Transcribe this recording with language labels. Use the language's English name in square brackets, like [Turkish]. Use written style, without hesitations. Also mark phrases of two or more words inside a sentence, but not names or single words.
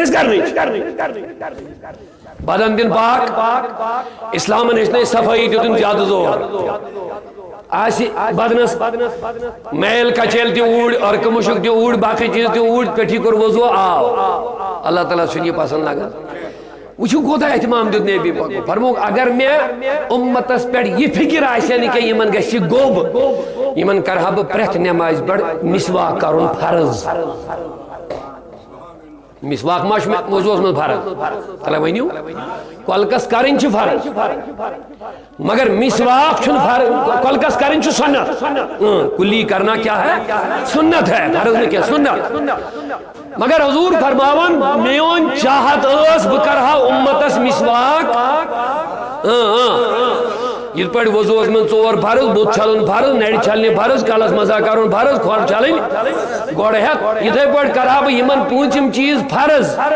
[Kashmiri] أسۍ کرنٕے بدن دِن پاک اسلامن ہیٚچھنٲے صفٲیی دیُتُن زیادٕ زور آسہِ بدنس میل کچیل تہِ اوٗرۍ أرکہٕ مُشُک تہِ اوٗرۍ باقٕے چیٖز تہِ اوٗرۍ پیٚٹھی کوٚر وضوٗ آو اللہ تعالیٰ چھُنہٕ یہِ پسنٛد لگان وٕچھِو کوٗتاہ احتمام دیُت نبی پاکو فرمووُکھ اگر مےٚ اُمتس پٮ۪ٹھ یہِ فِکر آسہِ ہا نہٕ کینٛہہ یِمن گژھِ گوٚب یِمن کرہا بہٕ پرٛٮ۪تھ نٮ۪مازِ پٮ۪ٹھ مسواک کرُن فرض مسواک ما چھُ مےٚ وضوٗوس منٛز فرض تَلے ؤنِو کۄلکس کرٕنۍ چھِ فرض مگر مسواک چھُنہٕ فرض کۄلکس کرٕنۍ چھُ سنت [Urdu] کُلی کرنا کیا ہے سنت ہے [Kashmiri] فرض نہٕ کینٛہہ سنت مگر حضوٗر فرماوان میون چاہت ٲس بہٕ کرہا اُمتس مسواک یِتھ پٲٹھۍ وضوٗوس منٛز ژور فرض بُتھ چھلُن فرض نرِ چھلنہِ فرض کلس مزا کرُن فرض کھۄر چھلٕنۍ گۄڈٕ ہٮ۪تھ یِتھے پٲٹھۍ کرہا بہٕ یِمن پوٗنٛژِم چیٖز فرض